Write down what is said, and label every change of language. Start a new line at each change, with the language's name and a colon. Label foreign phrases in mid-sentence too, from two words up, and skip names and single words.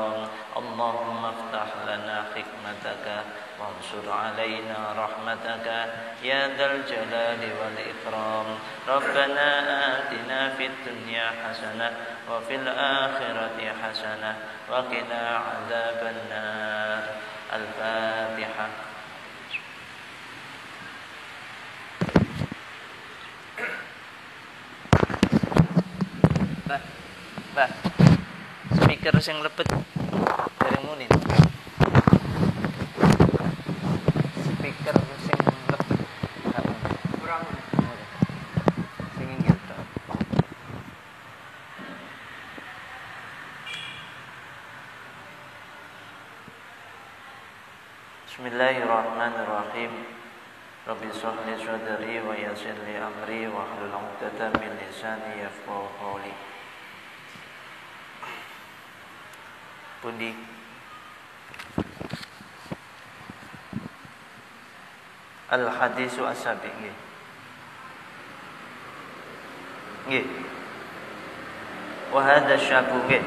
Arabic: اللهم افتح لنا حكمتك وانصر علينا رحمتك يا ذا الجلال والإكرام ربنا آتنا في الدنيا حسنة وفي الآخرة حسنة وقنا عذاب النار. الفاتحة.
Javanese: Bah, speaker sing lepet dari muni. Speaker sing lepet. Kurang. Sing inggil to.
Arabic: بسم الله الرحمن الرحيم. رب اشرح لي صدري ويسر لي أمري واحلل عقدة من لساني يفقهوا قولي.
Javanese: Pundi
Arabic: الحديث السابع
Javanese: nggih.
Arabic: Nggih. وهذا شاب nggih.